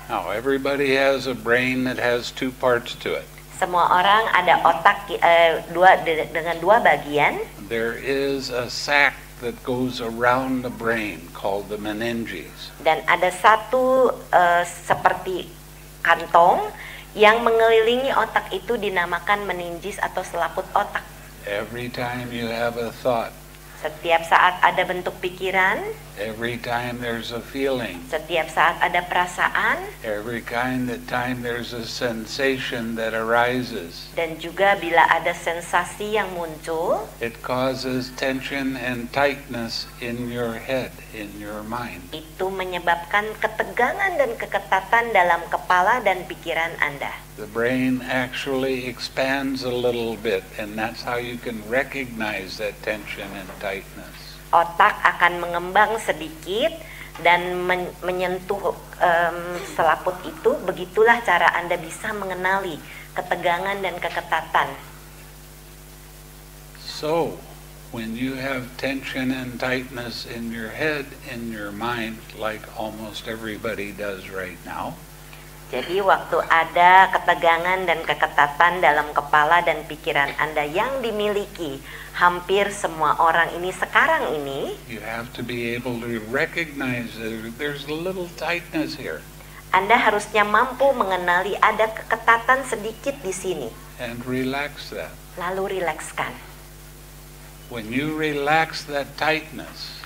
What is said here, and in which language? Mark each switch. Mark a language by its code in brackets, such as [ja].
[en] Now, everybody has a brain that has two parts to it. [id] Semua orang ada otak dengan dua bagian. [en] There is a sac that goes around the brain called the meninges. [id] Dan ada satu seperti kantong yang mengelilingi otak itu dinamakan meninges atau selaput otak. [en] Every time you have a thought, [id] Setiap saat ada bentuk pikiran, [en] every time there's a feeling, [id] setiap saat ada perasaan, [en] every time there's a sensation that arises, [id] dan juga bila ada sensasi yang muncul, [en] it causes tension and tightness in your head, in your mind. [id] itu menyebabkan ketegangan dan keketatan dalam kepala dan pikiran Anda. [en] The brain actually expands a little bit, and that's how you can recognize that tension and tightness. [id] Otak akan mengembang sedikit dan menyentuh selaput itu. Begitulah cara Anda bisa mengenali ketegangan dan keketatan. [en] So, when you have tension and tightness in your head, in your mind, like almost everybody does right now, [id] Jadi waktu ada ketegangan dan keketatan dalam kepala dan pikiran Anda yang dimiliki hampir semua orang ini sekarang ini, [en] you have to be able to recognize that there's a little tightness here. [id] Anda harusnya mampu mengenali ada keketatan sedikit di sini. [en] And relax that. [id] Lalu rilekskan. [en] When you relax that tightness,